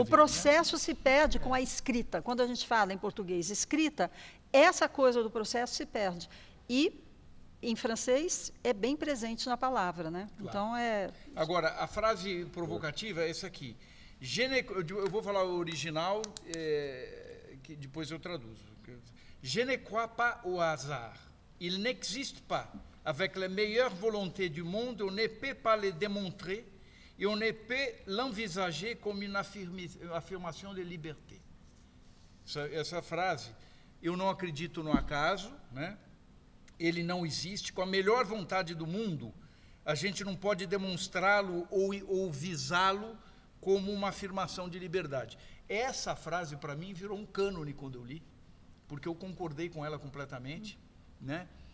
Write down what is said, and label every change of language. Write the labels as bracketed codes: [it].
[pt] O processo se perde com a escrita. Quando a gente fala em português escrita, essa coisa do processo se perde. E em francês é bem presente na palavra, né? Claro. Então Agora, a frase provocativa é essa aqui. Eu vou falar o original, que depois eu traduzo. [fr] Je ne crois pas au hasard. Il n'existe pas. Avec la meilleure volonté du monde, on ne peut pas le démontrer et on ne peut l'envisager comme une affirmation de liberté. [pt] Essa frase, eu não acredito no acaso, né? Ele não existe, com a melhor vontade do mundo, a gente não pode demonstrá-lo ou visá-lo como uma afirmação de liberdade. Essa frase, para mim, virou um cânone quando eu li, porque eu concordei com ela completamente, né?